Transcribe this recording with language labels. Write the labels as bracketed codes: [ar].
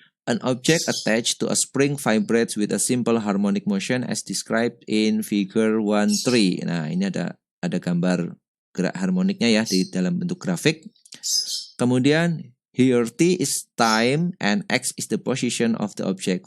[en] An object attached to a spring vibrates with a simple harmonic motion as described in figure 1.3. [id] Nah, ini ada gambar gerak harmoniknya ya di dalam bentuk grafik. Kemudian [en] here T is time and X is the position of the object.